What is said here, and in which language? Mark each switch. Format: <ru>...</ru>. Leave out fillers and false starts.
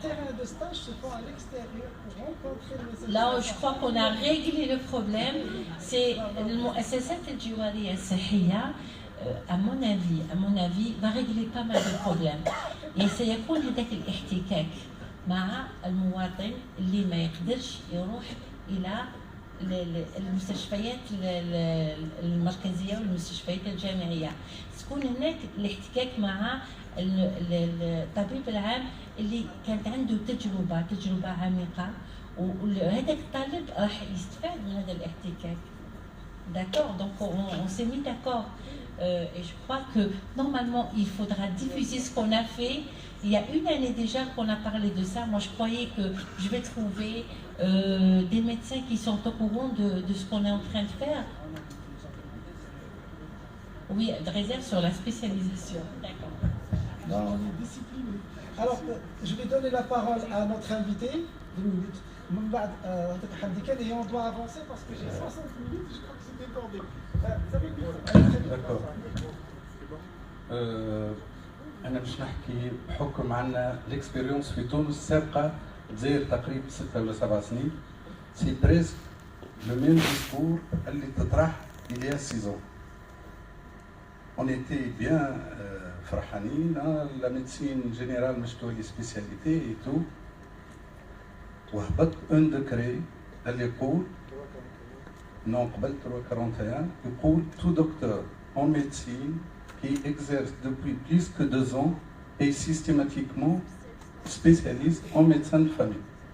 <fr>terrain de stage se font à l'extérieur pour rencontrer le médecin. Là, je crois qu'on a réglé le problème. C'est</fr> <ar>المؤسسات الجوارية الصحية</ar> <fr>à mon avis va régler pas mal de problèmes.</fr> <ar>Et سيكون هذاك الاحتكاك مع المواطن اللي ما يقدرش يروح إلى المستشفيات المركزية والمستشفيات الجامعية. تكون هناك الاحتكاك مع الطبيب العام اللي كانت عنده تجربة عميقة، وهذاك الطالب راح يستفاد من هذا الاحتكاك.</ar> <fr>D'accord, donc on s'est mis d'accord et je crois que normalement il faudra diffuser ce qu'on a fait. Il y a une année déjà qu'on a parlé de ça. Moi je croyais que je vais trouver des médecins qui sont au courant de ce qu'on est en train de faire. Oui, de réserve sur la spécialisation. D'accord. Non, on est discipliné. Alors, je vais donner la parole à notre invité. 2 minutes. Et on doit avancer parce que j'ai 60 minutes, je crois que c'est débordé. Vous avez vu? D'accord.</fr> <ar>أنا باش نحكي بحكم عنا الإكسبيريونس في تونس سابقة تزاير تقريبا 6 ولا 7 سنين.</ar> <fr>سي بريسك لو ميم ديسكور</fr> <ar>اللي تطرح</ar> <fr>il y a 6 ans. On était bien</fr> <ar>فرحانين</ar> <fr>la médecine générale</fr> <ar>مش تولي</ar> <fr>spécialité et tout.</fr> <ar>وهبط</ar> <fr>un décret</fr> <ar>اللي يقول</ar> <fr>non</fr> <ar>قبل 341 يقول</ar> <fr>tout docteur en médecine qui exerce depuis plus que 2 ans est systématiquement spécialiste en médecine de famille.</fr>